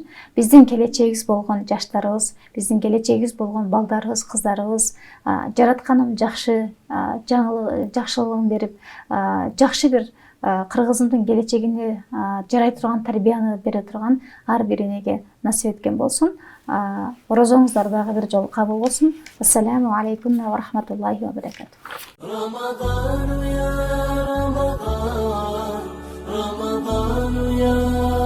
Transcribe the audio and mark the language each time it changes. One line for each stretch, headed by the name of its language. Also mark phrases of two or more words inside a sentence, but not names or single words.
Kyrgyz: Биздин келечегибиз болгон жаштарыбыз, биздин келечегибиз болгон балдарыбыз, кыздарыбыз жаратканым жакшы жакшылыгын берип, жакшы бир кыргызымдын келечегине жарай турган тарбияны бере турган ар бир энеге насип эткен болсун. Орозоңуздар дагы бир жолу кабыл болсун.
Arabic: السلام عليكم ورحمة الله وبركاته. رمضان يا رمضان رمضان يا